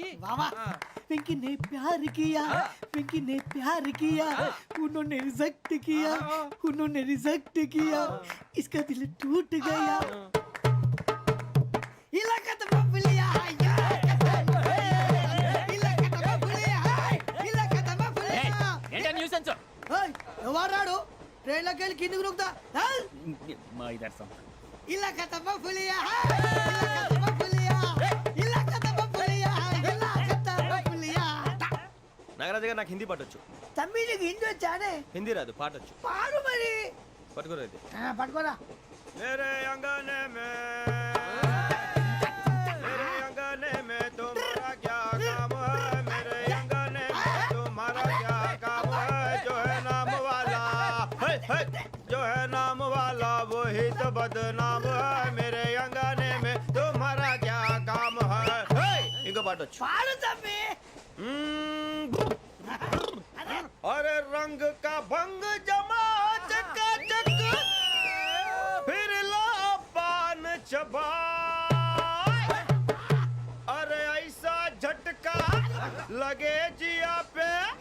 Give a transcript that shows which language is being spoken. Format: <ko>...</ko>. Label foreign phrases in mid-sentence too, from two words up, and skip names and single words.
<hi>वाह पिंकी ने प्यार किया पिंकी ने प्यार किया उन्होंने रिजेक्ट किया उन्होंने रिजेक्ट किया इसका दिल टूट गया इलाका तो बबलिया इलाका तो बबलिया इलाका तो बबलिया</hi> <te>ఏంటా న్యూసెన్స్ ओए ఎవరాడు ట్రైన్ లోకి వెళ్ళి కిందికి రుకుతా మా ఇదర్సం</te> <hi>ఇలాకా तो बबलिया इलाका तो बबलिया इलाका तो बबलिया इलाका तो बबलिया</hi> <te>నాగరాజు గారు నాకు హిందీ పాటొచ్చు తమ్మి నీకు హిందీ వచ్చానే హిందీ రాదు పాటొచ్చు పాడు మరి పట్టుకోరు అయితే పట్టుకోరా</te> <hi>मेरे अंगने में तुम्हारा क्या काम है मेरे अंगने में तुम्हारा क्या काम है जो है जो है नाम वाला वही तो बदनाम है मेरे अंगने में तुम्हारा क्या काम है</hi> <te>ఇంకో పాట వచ్చు పాడు తమ్మి.</te> <hi>अरे रंग का भंग जमा चकाचक फिर ला पान चबा अरे ऐसा झटका लगे जिया पे</hi>